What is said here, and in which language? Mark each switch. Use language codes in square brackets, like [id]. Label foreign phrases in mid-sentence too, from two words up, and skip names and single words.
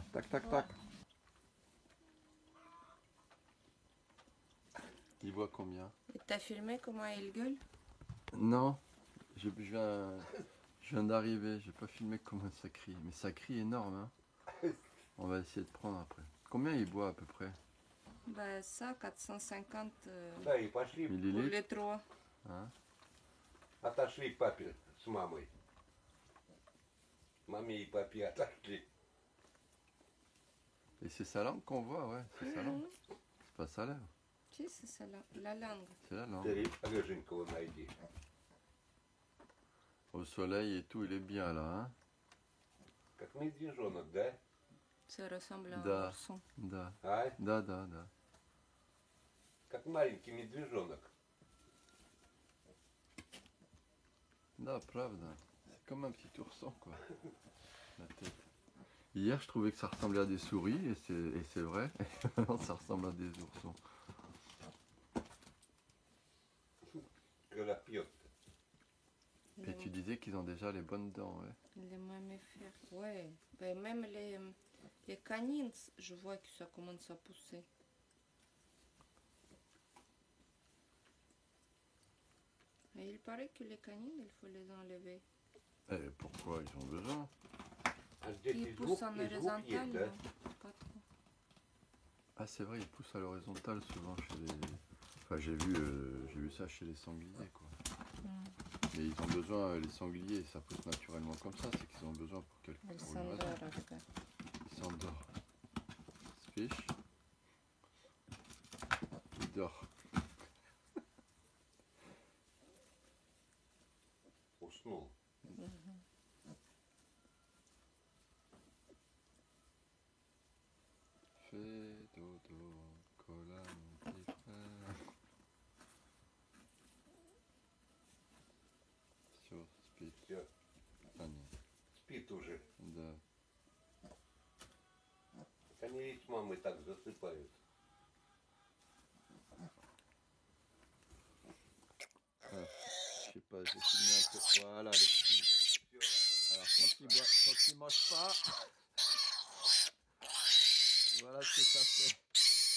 [fr] Tac tac tac. Il voit combien? Et t'as filmé comment il gueule? Non, je viens d'arriver, j'ai pas filmé comment ça crie. Mais ça crie énorme hein. On va essayer de prendre après. Combien il boit à peu près? Bah ça, 450 [ru] Да, и пошли, [fr] pour Millilitres les 3. hein. [ru] отошли к папе с мамой. Маме и папе отошли. [fr] Et c'est sa langue qu'on voit, ouais, c'est sa langue. C'est pas sa lèvre, Si, c'est ça la langue. c'est la langue. [ru] Ты Рыженького найди. [fr] Au soleil et tout, il est bien là, hein. [ru] Как медвежонок, да? [fr] Ça ressemble à [ru] Да. [fr] un ourson. [ru] Да, А? да, да, да. Как маленький медвежонок. Да, правда. [fr] C'est comme un petit ourson, quoi. La tête. Hier, je trouvais que ça ressemblait à des souris, et c'est vrai. Maintenant, ça ressemble à des oursons. [ru] Когда пьет. [fr] Et tu disais qu'ils ont déjà les bonnes dents, ouais. Les mammifères, ouais. Ben, même les canines, je vois que ça commence à pousser. Et il paraît que les canines, il faut les enlever. Et pourquoi ils ont besoin? [ru] А здесь [fr] Ils [ru] и [fr] poussent [ru] звук, [fr] en [ru] и звук [fr] horizontal, [ru] есть, да? [fr] pas trop. Ah, c'est vrai, ils poussent à l'horizontale souvent chez les... Enfin, j'ai vu ça chez les sangliers, quoi. Mais ils ont besoin, les sangliers, ça pousse naturellement comme ça, c'est qu'ils ont besoin pour Elle une raison. s'endort après. Il s'endort. Fiche. Il dort. [ru] Уснул. [fr] Fais dodo, cola mon petit frère. [ru] Все, спит. Все, А, нет, спит уже. да. Они ведь с мамой так засыпают. [fr] Ah, je sais pas, j'ai filmé un peu. Voilà les petits. Alors quand il mange pas, voilà ce que ça fait.